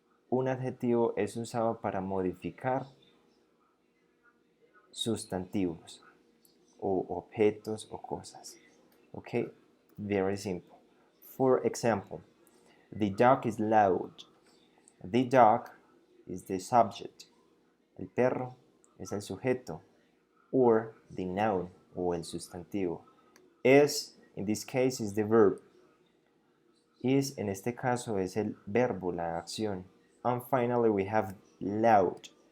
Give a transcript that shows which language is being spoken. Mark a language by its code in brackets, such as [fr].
[es] Un adjetivo es usado para modificar sustantivos o objetos o cosas. [en] Okay, very simple. For example, the dog is loud. The dog is the subject. [es] El perro es el sujeto, [en] or the noun, [es] o el sustantivo. [en] Is, in this case, is the verb. [es] Is, en este caso, es el verbo, la acción. [en] And finally, we have loud.